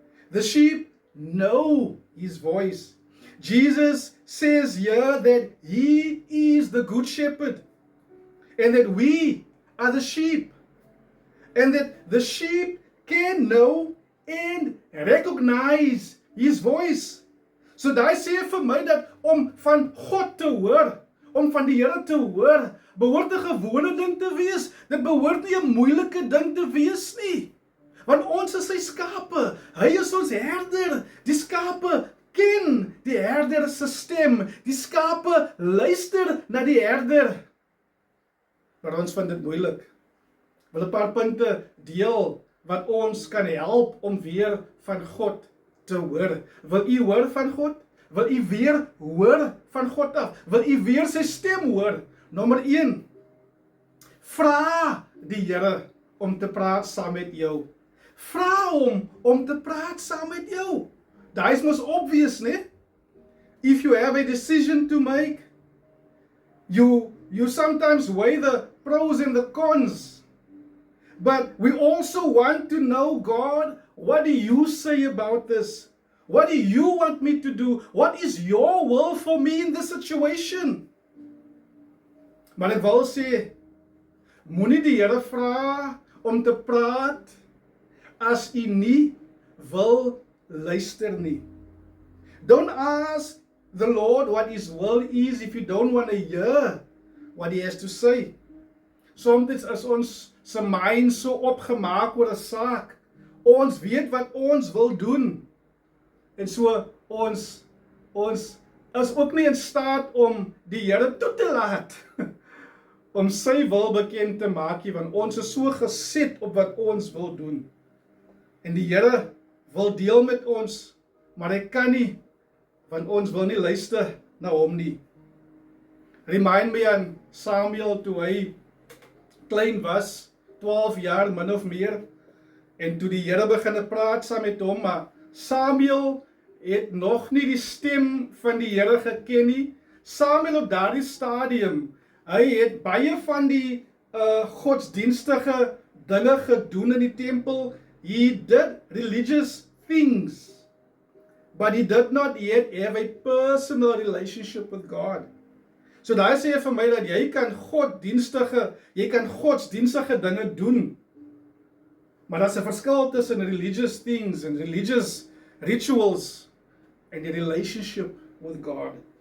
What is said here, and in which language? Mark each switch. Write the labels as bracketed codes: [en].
[en] The sheep know his voice. Jesus says here that he is the good shepherd and that we are the sheep, and that the sheep can know and recognize his voice. [af] So daai sê vir my dat om van God te hoor, om van die Here te hoor, behoort 'n gewone ding te wees. Dit behoort nie 'n moeilike ding te wees nie. Want ons is sy skape. Hy is ons herder. Die skape ken die herder se stem. Die skape luister na die herder. Maar ons vind dit moeilik. Ek wil 'n paar punte deel wat ons kan help om weer van God te hoor. Wil u hoor van God? Wil u weer hoor van God af? Wil u weer sy stem hoor? Nommer 1. Vra die Here om te praat saam met jou. Vra hom om te praat saam met jou. Daai is mos obvious, né? [en] If you have a decision to make, you sometimes weigh the pros and the cons. But we also want to know, God, what do you say about this? What do you want me to do? What is your will for me in this situation? [af] Maar ek wil sê, moenie die Here vra om te praat as u nie wil luister nie. [en] Don't ask the Lord what his will is if you don't want to hear what he has to say. [af] Soms is ons se mind so opgemaak oor 'n saak. Ons weet wat ons wil doen. En so ons is ook nie in staat om die Here toe te laat om sy wil bekend te maak nie, want ons is so geset op wat ons wil doen. En die Here wil deel met ons, maar hy kan nie, want ons wil nie luister na hom nie. [en] Remind me [af] aan Samuel toe hy klein was, 12 jaar min of meer, en toe die Here begin praat saam met hom, maar Samuel het nog nie die stem van die Here geken nie. Samuel op daardie stadium, hy het baie van die godsdienstige dinge gedoen in die tempel. [en] He did religious things, but he did not yet have a personal relationship with God. [af] So daai sê vir my dat jy kan godsdienstige dinge doen, maar daar's 'n verskil tussen [en] religious things and religious rituals and a relationship with God.